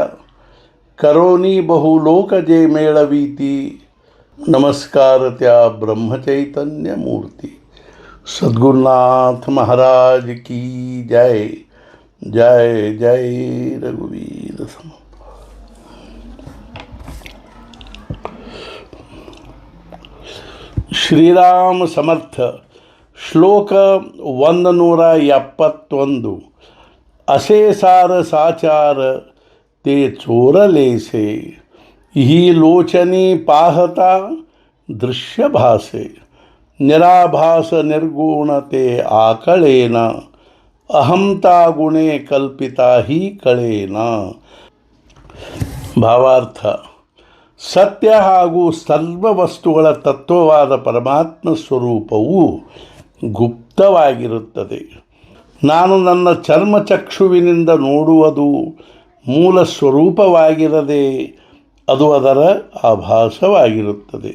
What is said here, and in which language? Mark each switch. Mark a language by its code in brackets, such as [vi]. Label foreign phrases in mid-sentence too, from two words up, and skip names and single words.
[mr] करोनी बहुलोक जे मेळवीती, नमस्कार त्या ब्रह्मचैतन्य मूर्ती. सद्गुरुनाथ महाराज की जय. जय जय रघुवीर समर्थ. [kn] ಶ್ರೀರಾಮ ಸಮರ್ಥ. ಶ್ಲೋಕ 171. [mr] असे सार साचार ते चोरलेसे, ही लोचनी पाहता दृश्य भासे. निराभास निर्गुण ते आकळेना, अहंता गुणे कल्पिता ही कळेना. [kn] ಭಾವಾರ್ಥ: ಸತ್ಯ ಹಾಗೂ ಸರ್ವ ವಸ್ತುಗಳ ತತ್ವವಾದ ಪರಮಾತ್ಮ ಸ್ವರೂಪವು ಗುಪ್ತವಾಗಿರುತ್ತದೆ. ನಾನು ನನ್ನ ಚರ್ಮಚಕ್ಷುವಿನಿಂದ ನೋಡುವುದು ಮೂಲ ಸ್ವರೂಪವಾಗಿರದೆ ಅದು ಅದರ ಆಭಾಸವಾಗಿರುತ್ತದೆ.